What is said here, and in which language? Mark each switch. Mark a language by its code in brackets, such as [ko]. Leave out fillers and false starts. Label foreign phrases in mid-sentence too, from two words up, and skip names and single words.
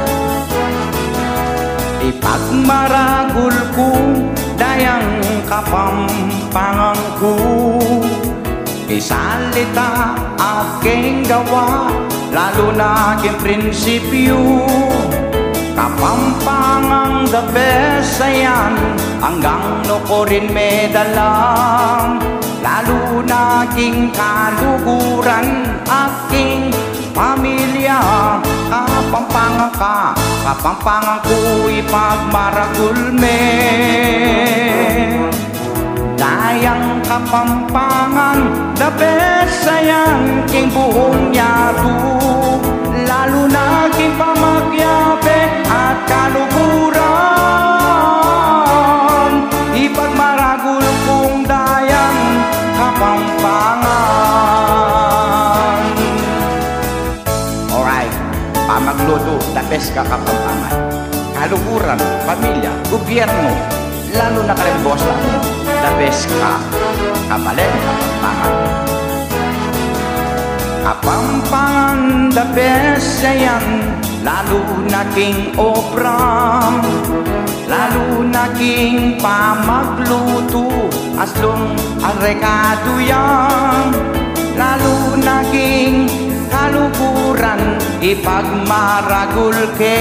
[pam] Ipagmaragol ko, dayang kapampangan ko. Isalita aking gawa, lalo na aking prinsipyo. Kapampangang [en] the best [pam] ayan, hanggang no ko rin medala. Lalo na aking kaluguran, aking pamilya. Kapampangan ka, kapampangan ko ipagmaragol me. Dayang kapampangan, [en] the best ayan, [pam] king buong yato. Lalo na aking pamakyape at kaluguran, ipagmaragol kong dayang kapampangan. Alright, pamagluto, [en] the best [pam] ka kapampangan. Kaluguran, pamilya, gobyerno, lalo na kalimbos lang, [en] the best [pam] ka, kabalin, kapampangan. Kapampangan, [en] the best ayan, [pam] lalo na king obra, lalo na king pamagluto, aslong ang rekado yan, lalo na king kaluguran, ipagmaragol ke.